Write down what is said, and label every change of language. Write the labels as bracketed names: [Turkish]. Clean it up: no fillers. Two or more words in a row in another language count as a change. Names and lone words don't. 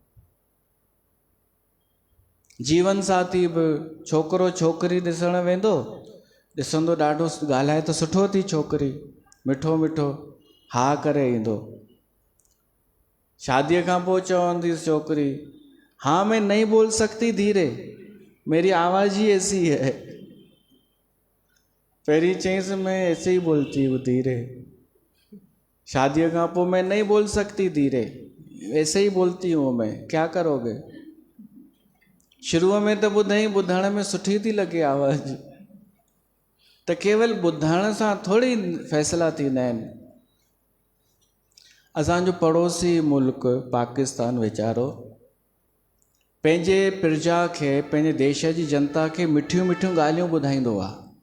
[Sindhi] जीवन साथी बि छोकिरो छोकिरी ॾिसणु वेंदो, ॾिसंदो ॾाढो ॻाल्हाए त सुठो थी छोकिरी, मिठो मिठो हा करे ईंदो। शादीअ खां पोइ चवंदी छोकिरी, [Hindi] हाँ मैं नहीं बोल सकती धीरे, मेरी आवाज़ ही ऐसी है। [Sindhi] पहिरीं चईंसि [Hindi] मैं ऐसे ही बोलती हूँ धीरे, [Sindhi] शादीअ खां पोइ [Hindi] मैं नहीं बोल सकती धीरे, ऐसे ही बोलती हूँ मैं, क्या करोगे। [Sindhi] शुरूअ में त ॿुधई ॿुधण में सुठी थी लॻे आवाज़, त केवल ॿुधण सां थोरी फ़ैसिला थींदा आहिनि। असांजो पड़ोसी मुल्क पाकिस्तान वीचारो पंहिंजे प्रजा खे, पंहिंजे देश जी जनता खे मिठियूं मिठियूं ॻाल्हियूं ॿुधाईंदो आहे।